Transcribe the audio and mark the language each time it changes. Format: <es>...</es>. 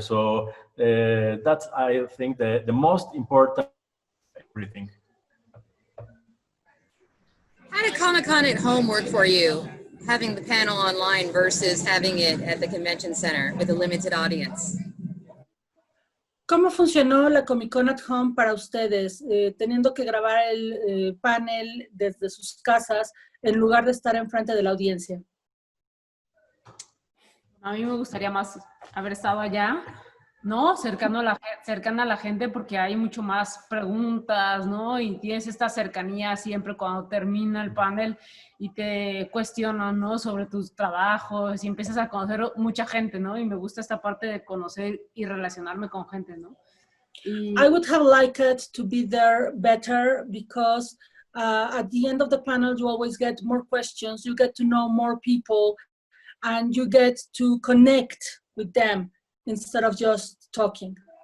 <en>So that's, I think, the most important everything. How did Comic-Con at home work for you, having the panel online versus having it at the convention center with a limited audience?</en> <es>¿Cómo funcionó la Comic Con at Home para ustedes, teniendo que grabar el panel desde sus casas en lugar de estar enfrente de la audiencia? A mí me gustaría más haber estado allá, ¿no? Cercana a la gente, porque hay mucho más preguntas, ¿no? Y tienes esta cercanía siempre cuando termina el panel y te cuestionan, ¿no? Sobre tus trabajos y empiezas a conocer mucha gente, ¿no? Y me gusta esta parte de conocer y relacionarme con gente, ¿no?</es> <en>I would have liked it to be there better because at the end of the panel, you always get more questions, you get to know more people, and you get to connect with them instead of just talking.</en>